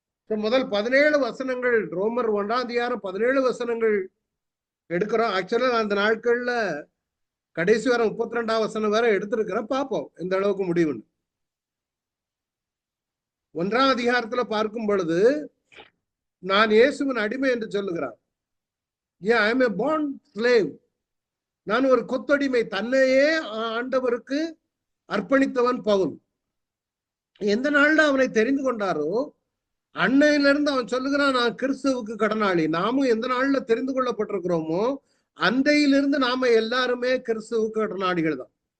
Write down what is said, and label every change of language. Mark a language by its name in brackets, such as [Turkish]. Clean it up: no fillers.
[Tamil] முதல் 17 வசனங்கள், ரோமர் 1ஆம் அதிகாரம் 17 வசனங்கள் எடுக்கிறோம். ஆக்சுவலா அந்த நாட்கள்ல கடைசி வர 32ஆம் வசனம் வேற எடுத்திருக்கிறேன். பார்ப்போம் எந்த அளவுக்கு முடிவுன்னு. 1ஆம் அதிகாரத்துல பார்க்கும் பொழுது நான் இயேசுவின் அடிமை என்று சொல்லுகிறார். [English] I am a born slave. [Tamil] நான் ஒரு கொத்தடிமை. தன்னையே ஆண்டவருக்கு அர்ப்பணித்தவன் பவுல். எந்த நாள்ல அவனை தெரிந்து கொண்டாரோ அன்னையிலிருந்து அவன் சொல்லுகிறான், நான் கிறிஸ்துவுக்கு கடனாளி. நாமும் எந்த நாள்ல தெரிந்து கொள்ளப்பட்டிருக்கிறோமோ அந்தையிலிருந்து நாம எல்லாருமே கிறிஸ்துவுக்கு கடனாளிகள் தான்.